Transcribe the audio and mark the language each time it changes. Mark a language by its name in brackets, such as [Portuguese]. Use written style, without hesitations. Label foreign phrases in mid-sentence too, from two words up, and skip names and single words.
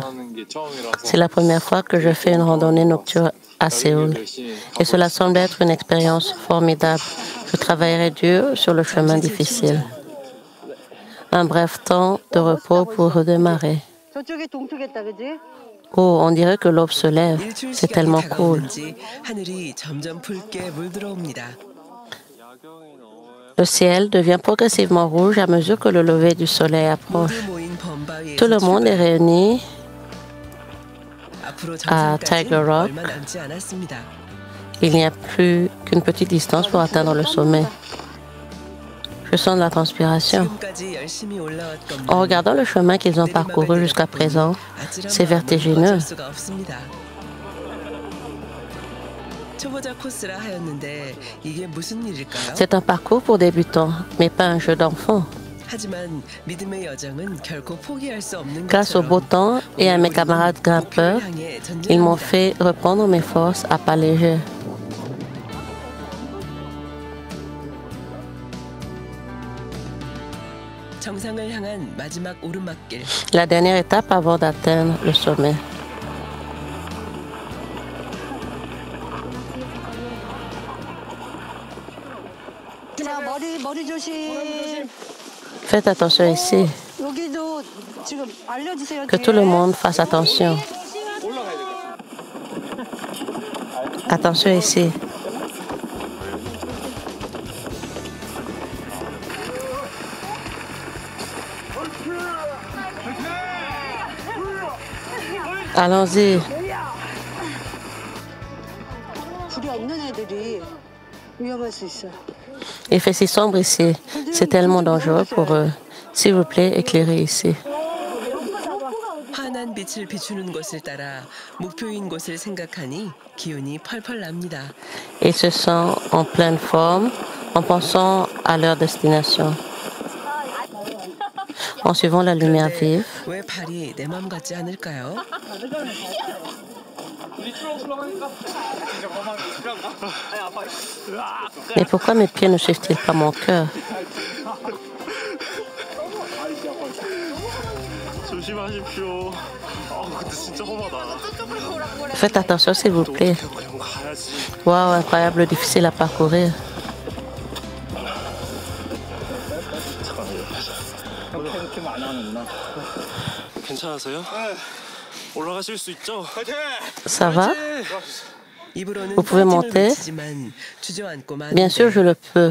[French] C'est la première fois que je fais une randonnée nocturne à Séoul. Et cela semble être une expérience formidable. Je travaillerai dur sur le chemin difficile. Un bref temps de repos pour redémarrer. Oh, on dirait que l'aube se lève. [Korean] 일출 [French] C'est [Korean] 시간이 [French] tellement cool. [Korean] 다가오는지 하늘이 점점 붉게 물들어옵니다. [French] Le ciel devient progressivement rouge à mesure que le lever du soleil approche. [Korean] 모두 모인 범바위에서 [French] Tout le monde est réuni [Korean] 앞으로 [French] à [Korean] 정상까지 [French] Tiger Rock. [Korean] 얼마 남지 않았습니다. [French] Il n'y a plus qu'une petite distance pour atteindre le sommet. Je sens de la transpiration. [Korean] 지금까지 열심히 올라왔건만 [French] En regardant le chemin qu'ils ont parcouru jusqu'à présent, c'est vertigineux. [Korean] 수가 없습니다. 초보자 코스라 하였는데 이게 무슨 일일까요? [French] C'est un parcours pour débutants, mais pas un jeu d'enfant. [Korean] 하지만 믿음의 여정은 결코 포기할 수 없는 [French] Grâce au beau temps et à mes camarades grimpeurs, ils m'ont fait reprendre mes forces à pas léger. [Korean] 정상을 향한 마지막 오르막길. [French] La dernière étape avant d'atteindre le sommet. [Korean] 자, 머리 조심. [French] Faites attention ici, [Korean] 여기도 지금 알려주세요. [French] que tout le monde fasse attention. Attention ici. Allons-y. [Korean] 불이 없는 애들이 위험할 수 있어요. [French] Il fait si sombre ici. C'est tellement dangereux pour eux. S'il vous plaît, éclairez ici. [Korean] 환한 빛을 비추는 곳을 따라 목표인 곳을 생각하니 기운이 펄펄 납니다. [French] Ils se sentent en pleine forme en pensant à leur destination. En suivant la lumière vive, [Korean] 왜 발이 내 맘 같지 않을까요? [French] mais pourquoi mes pieds ne suivent-ils pas mon cœur? [Korean] 조심하십시오. 근데 진짜 험하다. [French] Faites attention s'il vous plaît. [Korean] 그냥 가야지. [French] Waouh, incroyable, difficile à parcourir. [Korean] 괜찮으세요? 올라가실 수 있죠? [French] Ça va? [Korean] 입으로는 [French] Vous pouvez monter? [Korean] 외치지만 주저앉고 마는데 [French] Bien sûr, je le peux.